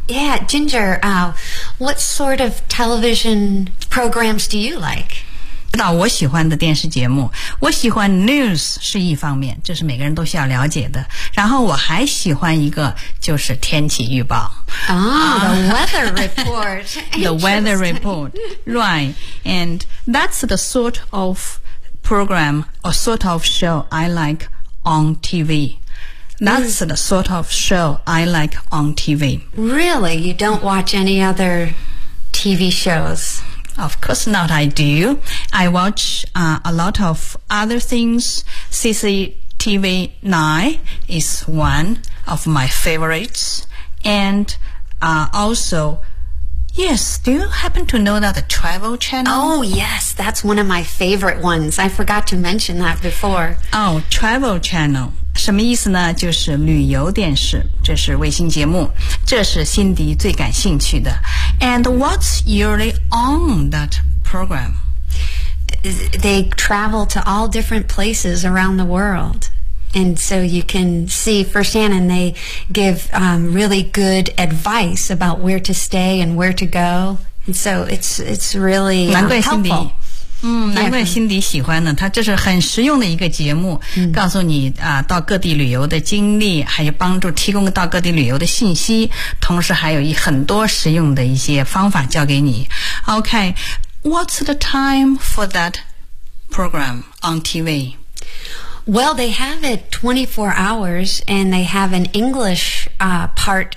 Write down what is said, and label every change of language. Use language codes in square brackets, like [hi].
[en] Yeah, Ginger, what sort of television programs do you like? [zh] 知道我喜欢的电视节目我喜欢 news 是一方面这是每个人都需要了解的然后我还喜欢一个就是天气预报 [en] the weather report The weather report, right And that's the sort ofprogram or sort of show I like on TV. That's the sort of show I like on TV. Really? You don't watch any other TV shows? Of course not, I do. I watch a lot of other things. CCTV 9 is one of my favorites. And also... Yes, do you happen to know that the Travel Channel? Oh, yes, that's one of my favorite ones. I forgot to mention that before. Oh, Travel Channel. [zh] 什么意思呢？就是旅游电视，这是卫星节目，这是辛迪最感兴趣的。 And what's usually on that program? They travel to all different places around the world. And so you can see firsthand, and they give really good advice about where to stay and where to go. And so it's really helpful. 难怪 Cindy 难怪辛迪喜欢呢，他这是很实用的一个节目，告诉你啊，到各地旅游的经历，还有帮助提供到各地旅游的信息，同时还有很多实用的一些方法教给你。 [en] OK, what's the time for that program on TV? Well, they have it 24 hours, and they have an English, part.